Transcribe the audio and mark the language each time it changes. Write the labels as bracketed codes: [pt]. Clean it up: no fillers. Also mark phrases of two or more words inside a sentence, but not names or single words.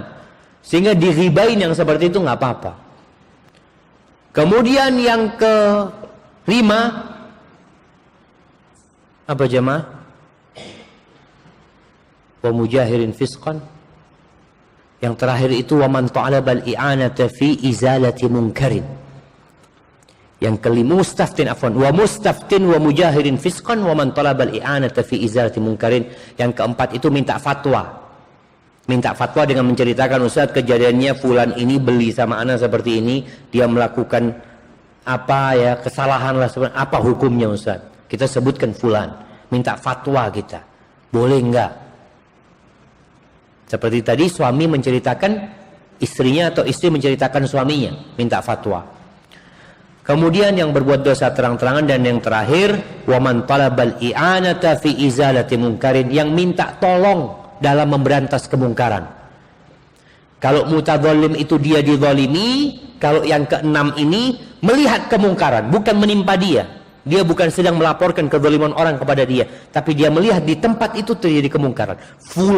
[id] Sehingga diribain yang seperti itu nggak apa-apa. Kemudian yang kelima, apa jemaah? [ar] ومجاهرين فسقا. [id] Yang terakhir itu [ar] ومن طلب الإعانة في إزالة منكر. [id] Yang kelima [ar] مستفت عفوا ومستفت ومجاهرين فسقا ومن طلب الإعانة في إزالة منكر. [id] Yang keempat itu minta fatwa. Minta fatwa dengan menceritakan, Ustaz, kejadiannya fulan ini beli sama ana seperti ini, dia melakukan apa ya, kesalahan lah sebenarnya, apa hukumnya Ustaz? Kita sebutkan fulan, minta fatwa kita. Boleh enggak? Seperti tadi suami menceritakan istrinya atau istri menceritakan suaminya, minta fatwa. Kemudian yang berbuat dosa terang-terangan, dan yang terakhir [ar] ومن طلب الإعانة في إزالة منكر, [id] yang minta tolong dalam memberantas kemungkaran. Kalau mutadzalim itu dia dizalimi, kalau yang keenam ini melihat kemungkaran, bukan menimpa dia. Dia bukan sedang melaporkan kezaliman orang kepada dia, tapi dia melihat di tempat itu terjadi kemungkaran.